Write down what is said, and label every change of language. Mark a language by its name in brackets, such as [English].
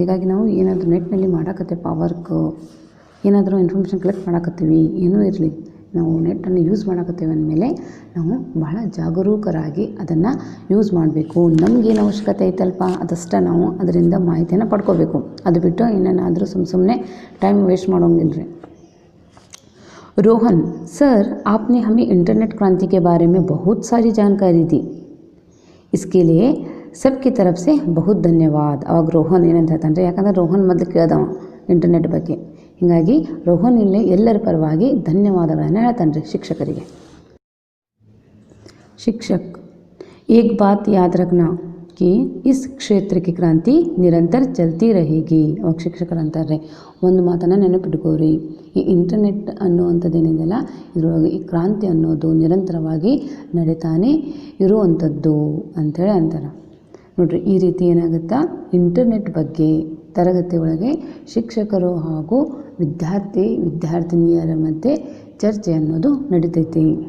[Kannada] ಹೀಗಾಗಿ ನಾವು ಏನಾದರೂ ನೆಟ್ನಲ್ಲಿ ಮಾಡೋಕತ್ತೀವಿ, ವರ್ಕು ಏನಾದರೂ ಇನ್ಫಾರ್ಮೇಷನ್ ಕಲೆಕ್ಟ್ ಮಾಡೋಕತ್ತೀವಿ, ಏನೂ ಇರಲಿ, ನಾವು ನೆಟ್ಟನ್ನು ಯೂಸ್ ಮಾಡೋಕತ್ತೀವಿ ಅಂದಮೇಲೆ ನಾವು ಭಾಳ ಜಾಗರೂಕರಾಗಿ ಅದನ್ನು ಯೂಸ್ ಮಾಡಬೇಕು. ನಮಗೇನು ಅವಶ್ಯಕತೆ ಐತಲ್ಪ ಅದಷ್ಟೇ ನಾವು ಅದರಿಂದ ಮಾಹಿತಿಯನ್ನು ಪಡ್ಕೋಬೇಕು. ಅದು ಬಿಟ್ಟು ಏನೇನಾದರೂ ಸುಮ್ಮನೆ ಟೈಮ್ ವೇಸ್ಟ್ ಮಾಡೋಂಗಿಲ್ಲ ರೀ. [Hindi] रोहन सर, आपने हमें इंटरनेट क्रांति के बारे में बहुत सारी जानकारी दी, इसके लिए सबकी तरफ से बहुत ಧನ್ಯವಾದ. [Kannada] ಅವಾಗ ರೋಹನ್ ಏನಂತ ಹೇಳ್ತಾನೆ, ಯಾಕಂದರೆ ರೋಹನ್ ಮೊದಲು ಕೇಳ್ದವ ಇಂಟರ್ನೆಟ್ ಬಗ್ಗೆ. ಹೀಗಾಗಿ ರೋಹನ್ ಇಲ್ಲಿ ಎಲ್ಲರ ಪರವಾಗಿ ಧನ್ಯವಾದಗಳನ್ನು ಹೇಳ್ತಾನೆ ರೀ ಶಿಕ್ಷಕರಿಗೆ. [Hindi] शिक्षक, एक बात याद रखना कि इस क्षेत्र की क्रांति निरंतर चलती रहेगी. [Kannada] ಅವಾಗ ಶಿಕ್ಷಕರು ಅಂತಾರೆ, ಒಂದು ಮಾತನ್ನು ನೆನಪಿಟ್ಕೋರಿ, ಈ ಇಂಟರ್ನೆಟ್ ಅನ್ನುವಂಥದ್ದೇನಿದೆಯಲ್ಲ ಇದರೊಳಗೆ ಈ ಕ್ರಾಂತಿ ಅನ್ನೋದು ನಿರಂತರವಾಗಿ ನಡೀತಾನೆ ಇರುವಂಥದ್ದು ಅಂಥೇಳಿ ಅಂತಾರೆ. ನೋಡಿರಿ, ಈ ರೀತಿ ಏನಾಗುತ್ತಾ, ಇಂಟರ್ನೆಟ್ ಬಗ್ಗೆ ತರಗತಿ ಒಳಗೆ ಶಿಕ್ಷಕರು ಹಾಗೂ ವಿದ್ಯಾರ್ಥಿನಿಯರ ಮಧ್ಯೆ ಚರ್ಚೆ ಅನ್ನೋದು ನಡೀತೈತಿ.